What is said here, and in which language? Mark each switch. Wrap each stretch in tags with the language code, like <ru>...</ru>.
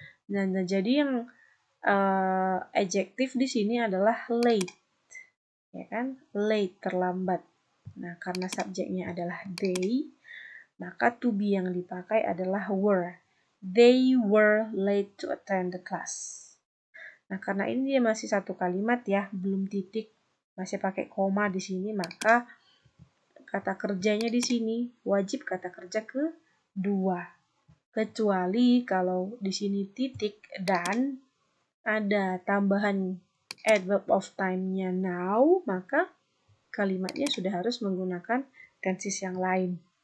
<id>Nah, jadi yang adjektif di sini adalah late, ya kan? Late terlambat. Nah, karena subjeknya adalah they, maka to be yang dipakai adalah were.</id> <en>They were late to attend the class.</en> <id>Nah, karena ini dia masih satu kalimat ya, belum titik, masih pakai koma di sini, maka kata kerjanya di sini wajib kata kerja kedua. Kecuali kalau di sini titik dan ada tambahan adverb of time-nya now, maka kalimatnya sudah harus menggunakan tenses yang lain.</id>